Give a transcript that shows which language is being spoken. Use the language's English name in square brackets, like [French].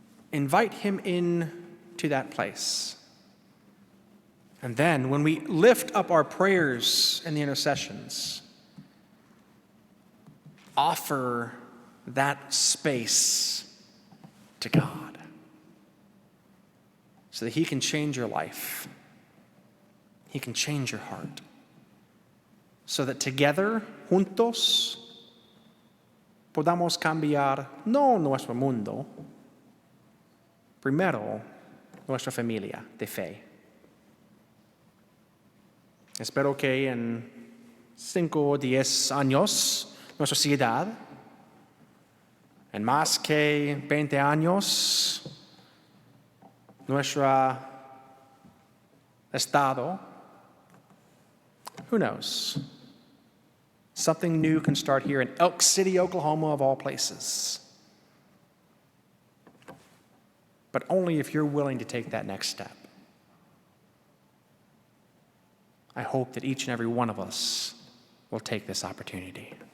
[English] Invite him in to that place. And then when we lift up our prayers and the intercessions, offer that space to God so that he can change your life. He can change your heart. So that together, [Spanish] juntos, podamos cambiar no nuestro mundo, primero nuestra familia de fe. Espero que en 5 o 10 años, nuestra ciudad, en más que 20 años, nuestro estado, [English] who knows? Something new can start here in Elk City, Oklahoma, of all places. but only if you're willing to take that next step. I hope that each and every one of us will take this opportunity.